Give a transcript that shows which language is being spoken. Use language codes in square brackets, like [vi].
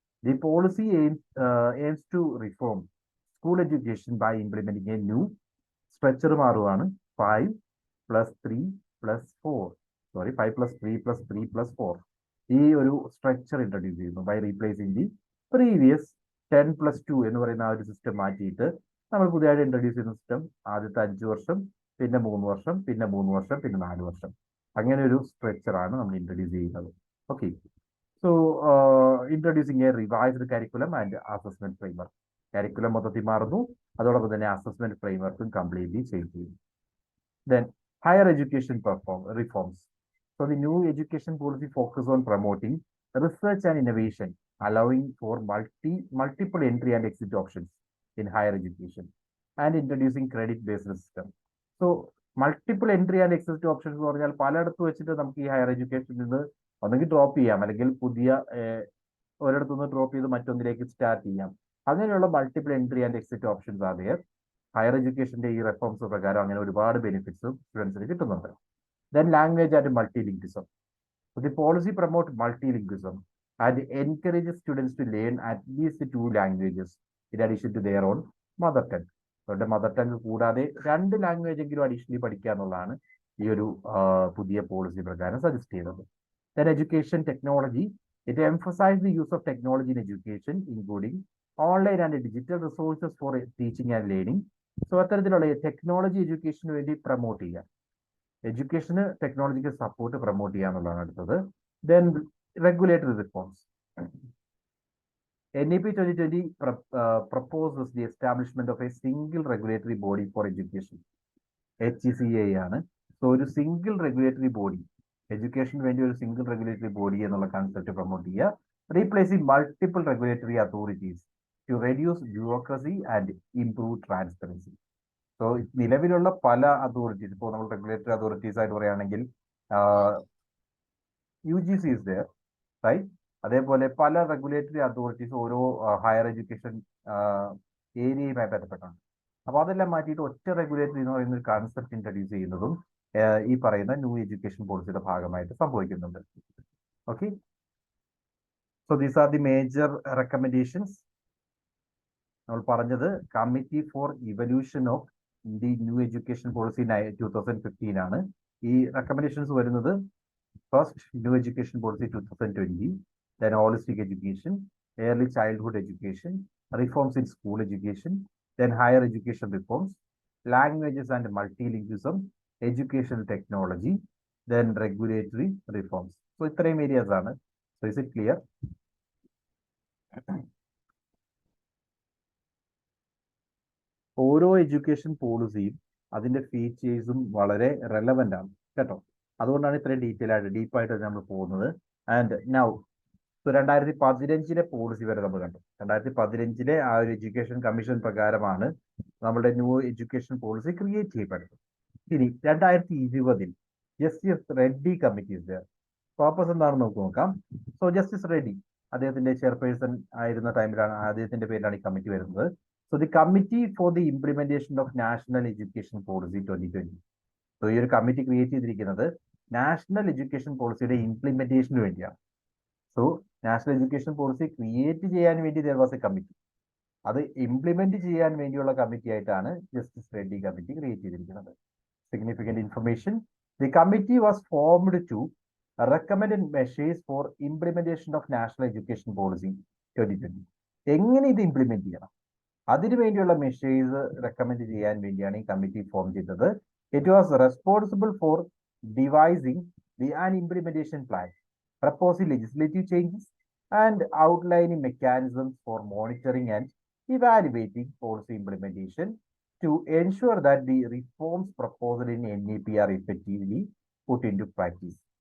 [en] the policy aims to reform school education by implementing a new structure [ml] മാറുവാണ് 5+3+4 ഈ ഒരു structure introduce ചെയ്യുന്നു [en] by replacing the previous 10+2 [ml] എന്ന് പറയുന്ന ആ ഒരു സിസ്റ്റം മാറ്റിയിട്ട് നമ്മൾ പുതിയതായിട്ട് ഇൻട്രൊഡ്യൂസ് ചെയ്യുന്ന സിസ്റ്റം ആദ്യത്തെ 5 വർഷം, പിന്നെ 3 വർഷം, പിന്നെ 3 വർഷം, പിന്നെ 4 വർഷം, അങ്ങനെ ഒരു സ്ട്രക്ചറാണ് നമ്മൾ ഇൻട്രൊഡ്യൂസ് ചെയ്യുന്നത്. [en] Okay, so introducing a revised curriculum and assessment framework. [ml] Curriculum മൊത്തത്തിൽ മാറുന്നു, അതോടൊപ്പം തന്നെ അസസ്മെന്റ് ഫ്രെയിംവർക്കും കംപ്ലീറ്റ്ലി ചേഞ്ച് ചെയ്യുന്നു. [en] Then higher education reforms. So the new education policy focuses on promoting research and innovation, allowing for multiple entry and exit options in higher education, and introducing credit-based system. So multiple entry and exit options [ml] എന്ന് പറഞ്ഞാൽ പലയിടത്ത് വെച്ചിട്ട് നമുക്ക് ഈ higher എഡ്യൂക്കേഷനിൽ നിന്ന് ഒന്നെങ്കിൽ drop ചെയ്യാം അല്ലെങ്കിൽ പുതിയ ഒരിടത്തുനിന്ന് ഡ്രോപ്പ് ചെയ്ത് മറ്റൊന്നിലേക്ക് സ്റ്റാർട്ട് ചെയ്യാം. അങ്ങനെയുള്ള multiple entry and exit options ആണ് [en] there. [ml] ഹയർ എഡ്യൂക്കേഷന്റെ ഈ റിഫോംസ് പ്രകാരം അങ്ങനെ ഒരുപാട് ബെനിഫിറ്റ്സും സ്റ്റുഡൻസിന് കിട്ടുന്നുണ്ട്. [en] Then language and multilingualism. The policy promotes multilingualism and encourages students to learn at least 2 languages in addition to their own mother tongue. [ml] അവരുടെ മദർ ടങ് കൂടാതെ 2 language എങ്കിലും അഡീഷണലി പഠിക്കുക എന്നുള്ളതാണ് ഈ ഒരു പുതിയ പോളിസി പ്രകാരം സജസ്റ്റ് ചെയ്യുന്നത്. [en] Then education technology. It emphasizes the use of technology in education, including online and digital resources for teaching and learning. [ml] So അത്തരത്തിലുള്ള ടെക്നോളജി എഡ്യൂക്കേഷന് വേണ്ടി പ്രൊമോട്ട് ചെയ്യുക, എഡ്യൂക്കേഷന് ടെക്നോളജിക്ക് സപ്പോർട്ട് പ്രൊമോട്ട് ചെയ്യുക എന്നുള്ളതാണ് അടുത്തത്. [en] Then regulatory reforms. NEP 2020 proposes the establishment of a single regulatory body for education. [ml] HECA ആണ്. So ഒരു single regulatory body, എഡ്യൂക്കേഷന് വേണ്ടി ഒരു സിംഗിൾ റെഗുലേറ്ററി ബോഡി എന്നുള്ള കൺസെപ്റ്റ് പ്രൊമോട്ട് ചെയ്യുക. [en] Replacing multiple regulatory authorities to reduce bureaucracy and improve transparency. [ml] So നിലവിലുള്ള പല authorities, ഇപ്പോൾ നമ്മൾ റെഗുലേറ്ററി അതോറിറ്റീസ് ആയിട്ട് പറയുകയാണെങ്കിൽ [en] UGC is there, right. [ml] അതേപോലെ പല റെഗുലേറ്ററി അതോറിറ്റീസ് ഓരോ ഹയർ എഡ്യൂക്കേഷൻ ഏരിയയുമായി ബന്ധപ്പെട്ടാണ്. അപ്പോൾ അതെല്ലാം മാറ്റിയിട്ട് ഒറ്റ റെഗുലേറ്ററി എന്ന് പറയുന്ന ഒരു കൺസെപ്റ്റ് ഇൻട്രൊഡ്യൂസ് ചെയ്യുന്നതും ഈ പറയുന്ന ന്യൂ എഡ്യൂക്കേഷൻ പോളിസിയുടെ ഭാഗമായിട്ട് സംഭവിക്കുന്നുണ്ട്. [en] Okay, so these are the major recommendations. [ml] നമ്മൾ പറഞ്ഞത് committee for evolution of the new education policy 2015 ആണ്. ഈ റെക്കമെൻഡേഷൻസ് വരുന്നത് [en] First new education policy 2020, then holistic education, early childhood education, reforms in school education, then higher education reforms, languages and multilingualism, educational technology, then regulatory reforms. So [ml] ഇത്രയും areas ആണ്. [en] So is it clear? [ml] ഓരോ education പോളിസിയും അതിന്റെ ഫീച്ചേഴ്സും വളരെ relevant ആണ് കേട്ടോ. അതുകൊണ്ടാണ് ഇത്രയും ഡീപ്പായിട്ട് നമ്മൾ പോകുന്നത്. [en] and now [ml] 2015 പോളിസി വരെ നമ്മൾ കണ്ടു. 2015 ആ ഒരു എഡ്യൂക്കേഷൻ കമ്മീഷൻ പ്രകാരമാണ് നമ്മുടെ ന്യൂ എഡ്യൂക്കേഷൻ പോളിസി ക്രിയേറ്റ് ചെയ്യപ്പെട്ടത്. ഇനി 2020 ജസ്റ്റിസ് റെഡ്ഡി കമ്മിറ്റി പർപ്പസ് എന്താണെന്ന് നമുക്ക് നോക്കാം. സോ ജസ്റ്റിസ് റെഡ്ഡി അദ്ദേഹത്തിന്റെ ചെയർപേഴ്സൺ ആയിരുന്ന ടൈമിലാണ്, അദ്ദേഹത്തിന്റെ പേരിലാണ് ഈ കമ്മിറ്റി വരുന്നത്. [en] So the committee for the implementation of national education policy 2020. [ml] So ഈ ഒരു കമ്മിറ്റി ക്രിയേറ്റ് ചെയ്തിരിക്കുന്നത് നാഷണൽ എഡ്യൂക്കേഷൻ പോളിസിയുടെ ഇംപ്ലിമെന്റേഷന് വേണ്ടിയാണ്. So national education policy create ചെയ്യാൻ വേണ്ടി [en] there was a [ml] കമ്മിറ്റി, അത് ഇംപ്ലിമെന്റ് ചെയ്യാൻ വേണ്ടിയുള്ള കമ്മിറ്റി ആയിട്ടാണ് ജസ്റ്റിസ് റെഡ്ഡി കമ്മിറ്റി ക്രിയേറ്റ് ചെയ്തിരിക്കുന്നത്. [en] Significant information. The committee was formed to recommended measures for implementation of national education policy 2020. [ml] എങ്ങനെ ഇത് ഇംപ്ലിമെന്റ് ചെയ്യണം, അതിനു വേണ്ടിയുള്ള മെഷേഴ്സ് റെക്കമെൻഡ് ചെയ്യാൻ വേണ്ടിയാണ് ഈ കമ്മിറ്റി ഫോം ചെയ്തത്. [en] It was responsible for devising an implementation plan, proposing legislative changes and outlining mechanisms for monitoring and evaluating policy implementation to ensure that the reforms proposed in NEP are effectively put into practice.